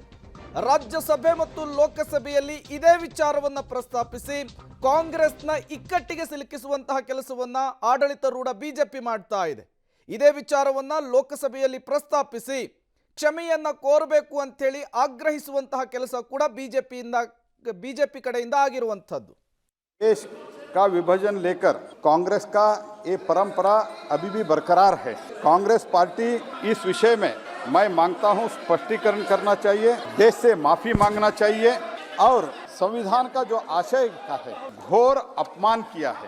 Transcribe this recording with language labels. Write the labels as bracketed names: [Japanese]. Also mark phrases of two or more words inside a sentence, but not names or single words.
[Kannada] ರಾಜ್ಯಸಭೆ ಮತ್ತು ಲೋಕಸಭೆಯಲ್ಲಿ ಇದೇ ವಿಚಾರವನ್ನು ಪ್ರಸ್ತಾಪಿಸಿ ಕಾಂಗ್ರೆಸ್ನ ಇಕ್ಕಟ್ಟಿಗೆ ಸಿಲುಕಿಸುವಂತಹ ಕೆಲಸವನ್ನ ಆಡಳಿತಾರೂಢ ಬಿಜೆಪಿ ಮಾಡ್ತಾ ಇದೆ. ಇದೇ ವಿಚಾರವನ್ನ ಲೋಕಸಭೆಯಲ್ಲಿ ಪ್ರಸ್ತಾಪಿಸಿ ಕ್ಷಮೆಯನ್ನ ಕೋರಬೇಕು ಅಂತ ಹೇಳಿ ಆಗ್ರಹಿಸುವಂತಹ ಕೆಲಸ ಕೂಡ ಬಿಜೆಪಿ ಕಡೆಯಿಂದ ಆಗಿರುವಂತದ್ದು. [Hindi] देश का विभाजन लेकर कांग्रेस का ये परंपरा अभी भी बरकरार है. कांग्रेस पार्टी इस विषय में मैं मांगता हूं स्पष्टीकरण करना चाहिए, देश से माफी मांगना चाहिए और संविधान का जो आशय का है घोर अपमान किया है.